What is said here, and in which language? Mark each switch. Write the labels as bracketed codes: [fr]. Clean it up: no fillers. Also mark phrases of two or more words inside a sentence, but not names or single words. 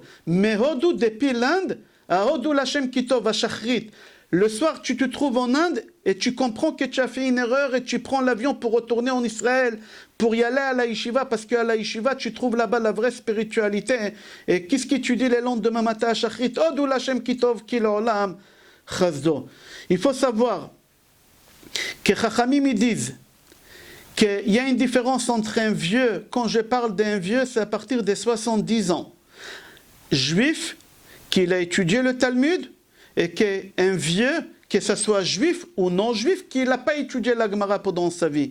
[fr] Mehodu, depuis l'Inde, à [he] הודו להשם כי טוב, [fr] à Shachrit. Le soir, tu te trouves en Inde et tu comprends que tu as fait une erreur et tu prends l'avion pour retourner en Israël, pour y aller à la yeshiva, parce qu'à la yeshiva, tu trouves là-bas la vraie spiritualité. Et qu'est-ce que tu dis le lendemain matin à Shachrit? [he] הודו להשם כי טוב כי לעולם חסדו. [fr] Il faut savoir que Chachamim ils disent qu'il y a une différence entre un vieux, quand je parle d'un vieux, c'est à partir des 70 ans. Juif, qu'il a étudié le Talmud, et qu'un vieux, que ce soit juif ou non juif, qui n'a pas étudié la Gemara pendant sa vie.